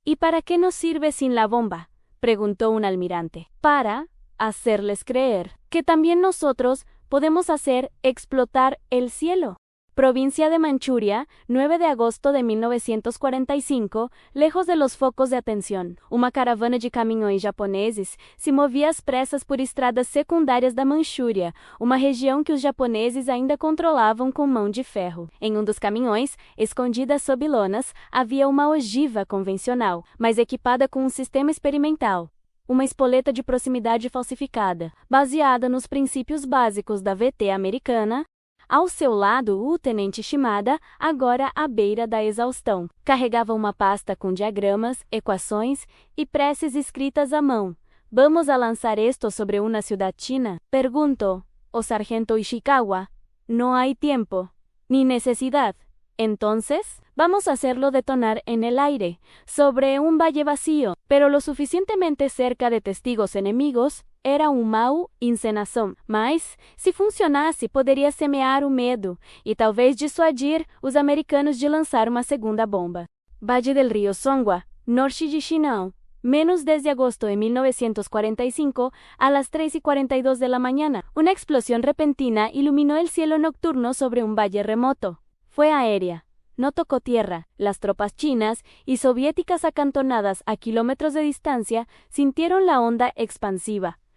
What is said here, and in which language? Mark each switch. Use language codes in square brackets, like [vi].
[es] ¿Y para qué nos sirve sin la bomba?, preguntó un almirante. Para hacerles creer que también nosotros podemos hacer explotar el cielo. Provincia de Manchuria, 9 de agosto de 1945, lejos de los focos de atención. [pt] Uma caravana de caminhões japoneses se movia às pressas por estradas secundárias da Manchúria, uma região que os japoneses ainda controlavam com mão de ferro. Em um dos caminhões, escondida sob lonas, havia uma ogiva convencional, mas equipada com um sistema experimental. Uma espoleta de proximidade falsificada, baseada nos princípios básicos da VT americana. Ao seu lado, o tenente Shimada, agora à beira da exaustão, carregava uma pasta com diagramas, equações e preces escritas à mão. [es] ¿Vamos a lanzar esto sobre una ciudad china?, preguntó o sargento Ishikawa. No hay tiempo, ni necesidad. Entonces, vamos a hacerlo detonar en el aire, sobre un valle vacío, pero lo suficientemente cerca de testigos enemigos. [pt] Era mau encenação, mas, se funcionasse, poderia semear o medo e talvez dissuadir os americanos de lançar uma segunda bomba. [es] Valle del Río Songwa, norte de Shinano, menos 10 de agosto de 1945, a las 3:42 de la mañana. Una explosión repentina iluminó el cielo nocturno sobre un valle remoto. Fue aérea. No tocó tierra. Las tropas chinas y soviéticas acantonadas a kilómetros de distancia sintieron la onda expansiva.